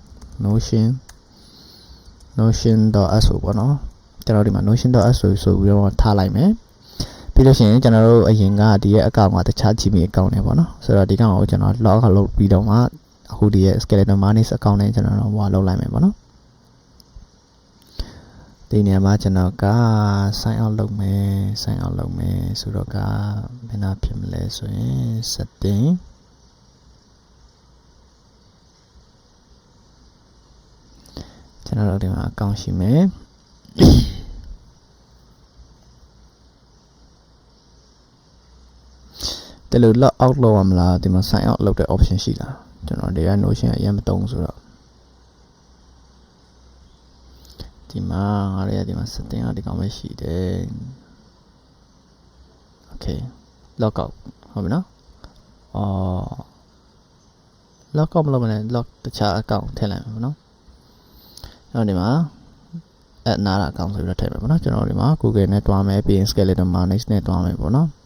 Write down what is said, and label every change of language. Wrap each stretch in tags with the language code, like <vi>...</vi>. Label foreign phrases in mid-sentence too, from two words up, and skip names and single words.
<my>Notion.so ပေါ့နော်ကျွန်တော်ဒီမှာ Notion.so ဆိုပြီးတော့ထားလိုက်မယ်ပြီးလို့ရှိရင်ကျွန်တော်တို့အရင်ကဒီရဲ့ account ကတခြား</my> <en>Gmail account</en> <my>နဲ့ပေါ့နော်ဆိုတော့ဒီကောင်ကိုကျွန်တော်</my> <en>log out</en> <my>လုပ်ပြီးတော့မှအခုဒီရဲ့ skeleton manis account နဲ့ကျွန်တော်ဟိုလုပ်လိုက်မယ်ပေါ့နော် ဒီနေရာမှာကျွန်တော်က</my> <en>sign out</en> <my>လုပ်မယ်ဆိုတော့ကဘယ်နာဖြစ်မလဲဆိုရင် settingကျွန်တော်တို့ဒီမှာ account ရှိမယ် တယ်လို့</my> <en>log out</en> <my>လုပ်ရမလားဒီမှာ</my> <en>sign out</en> <my>လုပ်တဲ့ option ရှိတာကျွန်တော်ဒီက Notion အရင်မသုံးဆိုတော့ ဒီမှာငါတို့ဒီမှာ setting ကဒီကောင်ပဲရှိတယ်</my> <en>Okay log out</en> <my>ဟုတ်ပြီနော်</my> <en>log out</en> <my>မလုပ်မလဲ log တခြား account ထည့်လိုက်မယ်နော်အဲ့ဒီမှာ add နားတာ account ဆိုပြီးတော့ထည့်မယ်ပေါ့နော်ကျွန်တော်ဒီမှာ Google နဲ့တွားမယ်ပြီးရင် skeleton manis နဲ့တွားမယ်ပေါ့နော်</my>